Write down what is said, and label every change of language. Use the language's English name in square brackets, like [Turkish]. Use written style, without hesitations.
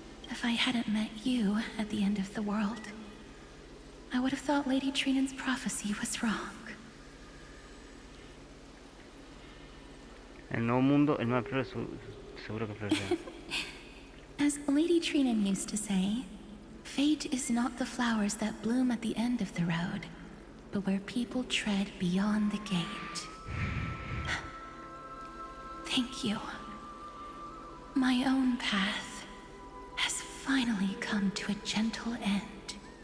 [English] If I hadn't met you at the end of the world, I would have thought Lady Trinan's prophecy was wrong. [Spanish] El nuevo mundo, el nuevo flor, seguro que florecerá. [English] As Lady Trinan used to say, fate is not the flowers that bloom at the end of the road, but where people tread beyond the gate. Thank you. My own path has finally come to a gentle end.